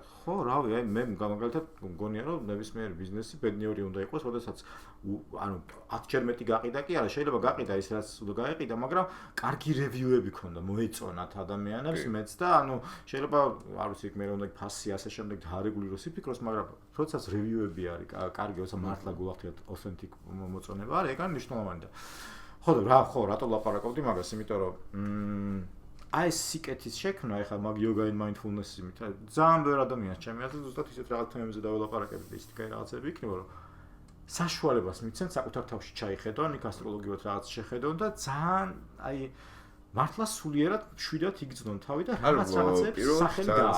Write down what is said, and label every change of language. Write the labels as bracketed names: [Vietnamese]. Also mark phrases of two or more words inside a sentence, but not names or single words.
[Georgian] ხო რავი აი მე მაგალითად მგონია რომ ნებისმიერი ბიზნესი ბედნიერი უნდა იყოს როდესაც ანუ 10-ჯერ მეტი გაყიდა კი არა შეიძლება გაყიდა ის რაც უნდა გაეყიდა მაგრამ კარგი რევიუები ქონდა მოეწონათ ადამიანებს მეც და ანუ შეიძლება არ ვიცი მე რომ უნდა ფასი ასე შემდეგ დარეგულიროს იფიქროს მაგრამ როდესაც რევიუები არის კარგი ოსა მართლა გულახდეთ authentic მოწონება არის ეგ არის მნიშვნელოვანი და ხო რატო ლაპარაკობდი მაგას იმიტომ რომ აი სიკეთის შექმნა ეხლა მაგ [English] yoga and mindfulness-ის [Georgian] იმით ძალიან ბევრი ადამიანს ჩემი აზრით ზუსტად ისეთ რაღაც თემებზე დაველაპარაკებდი ისეთი კაი რაღაცები იქნება რომ საშუალებას მიცემ საკუთარ თავში ჩაიხედონ იქ ასტროლოგიურად რაღაც შეხედონ და ძალიან აი მართლა სულიერად შვიდად იგრძნონ თავი და რაღაცებს სახელი გააყვა